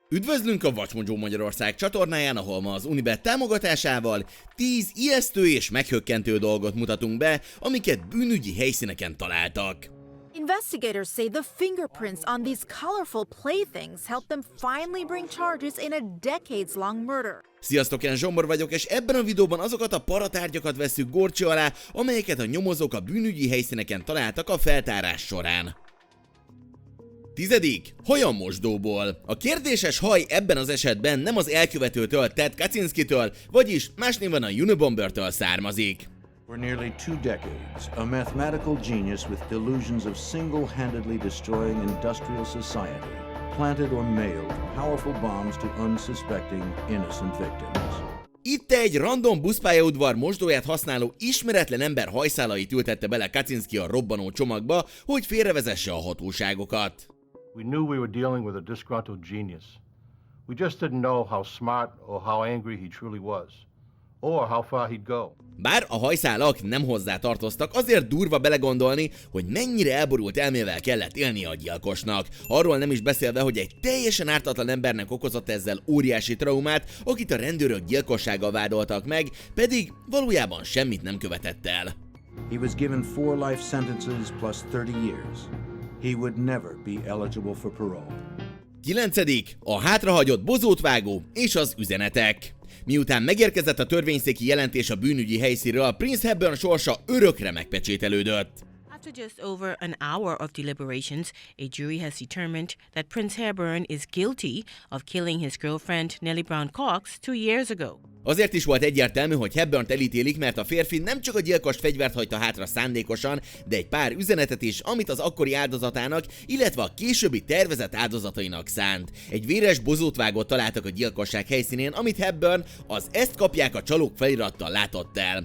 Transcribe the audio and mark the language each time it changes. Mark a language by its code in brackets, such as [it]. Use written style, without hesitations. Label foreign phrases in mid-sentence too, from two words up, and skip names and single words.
[hu] Üdvözlünk a WatchMojo Magyarország csatornáján, ahol ma az Unibet támogatásával 10 ijesztő és meghökkentő dolgot mutatunk be, amiket bűnügyi helyszíneken találtak. [en] Investigators say the fingerprints on these colorful playthings helped them finally bring charges in a decades-long murder. [hu] Sziasztok, én Zsombor vagyok, és ebben a videóban azokat a tárgyakat vesszük górcső alá, amelyeket a nyomozók a bűnügyi helyszíneken találtak a feltárás során. 10. Hajamosdóból. A kérdéses haj ebben az esetben nem az elkövetőtől, Ted Kaczynszkitől, vagyis más néven a Unibombertől származik. [en] For nearly 2 decades, a mathematical genius with delusions of single-handedly destroying industrial society planted or mailed powerful bombs to unsuspecting, innocent victims. [hu] Itt egy random buszpályaudvar mosdóját használó ismeretlen ember hajszálait ültette bele Kaczynszki a robbanó csomagba, hogy félrevezesse a hatóságokat. [en] We knew we were dealing with a disgruntled genius. We just didn't know how smart or how angry he truly was, or how far he'd go. [hu] Bár a hajszálak nem hozzá tartoztak, azért durva belegondolni, hogy mennyire elborult elmével kellett élnie a gyilkosnak. Arról nem is beszélve, hogy egy teljesen ártatlan embernek okozott ezzel óriási traumát, akit a rendőrök gyilkossággal vádoltak meg, pedig valójában semmit nem követett el. [en] He was given 4 life sentences plus 30 years. He would never be eligible for parole. 9. [hu] A hátrahagyott bozótvágó és az üzenetek. Miután megérkezett a törvényszéki jelentés a bűnügyi helyszínről, Prince Hepburn sorsa örökre megpecsételődött. [en] After just over an hour of deliberations, a jury has determined that Prince Hepburn is guilty of killing his girlfriend Nellie Brown Cox 2 years ago. [hu] Azért is volt egyértelmű, hogy Hepburnt elítélik, mert a férfi nem csak a gyilkost fegyvert hagyta hátra szándékosan, de egy pár üzenetet is, amit az akkori áldozatának, illetve a későbbi tervezett áldozatainak szánt. Egy véres bozótvágót találtak a gyilkosság helyszínén, amit Hepburn az "ezt kapják a csalók" felirattal látott el.